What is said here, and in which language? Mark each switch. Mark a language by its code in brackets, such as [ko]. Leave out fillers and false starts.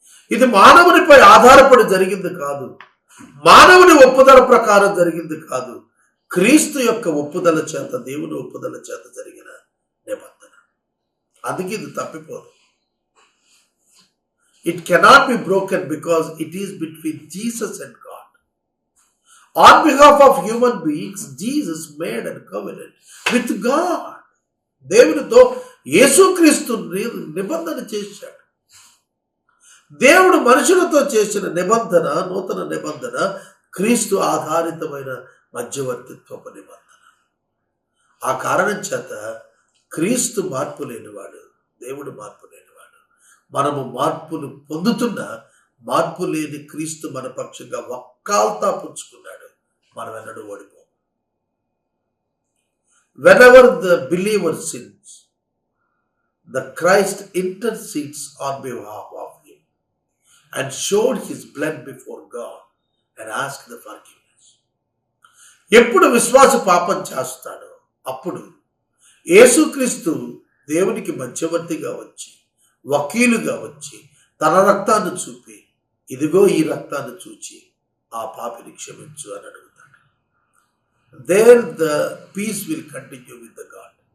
[te] ఇది మానవునిపై ఆధారపడి జరిగింది కాదు, మానవుని ఒప్పుదల ప్రకారం జరిగింది కాదు, క్రీస్తు యొక్క ఒప్పుదల చేత, దేవుని ఒప్పుదల చేత జరిగిన నిబంధన. అందుకే ఇది తప్పిపోదు. [en] It cannot be broken because it is between Jesus and God. On behalf of human beings, Jesus made a covenant with God. [te] దేవునితో యేసుక్రీస్తు నిబంధన చేశాడు. దేవుడు మనుషులతో చేసిన నిబంధన, నూతన నిబంధన, క్రీస్తు ఆధారితమైన మధ్యవర్తిత్వపు నిబంధన. ఆ కారణం చేత క్రీస్తు మార్పు లేనివాడు, దేవుడు మార్పు లేనివాడు. మనము మార్పును పొందుతున్న మార్పు లేని క్రీస్తు మన పక్షంగా వక్కాల్తా పుచ్చుకున్నాడు. మనం ఎన్నడూ ఓడిపో. [en] Whenever the believer sins, the Christ intercedes on behalf of him and showed his blood before God and asked the forgiveness. [te] ఎప్పుడు విశ్వాస పాపం చేస్తాడో అప్పుడు యేసుక్రీస్తు దేవునికి మధ్యవర్తిగా వచ్చి, వకీలుగా వచ్చి, తన రక్తాన్ని చూపి, ఇదిగో ఈ రక్తాన్ని చూచి ఆ పాపిని క్షమించు అని అడుగుతాడు. [en] There the peace will continue with the God.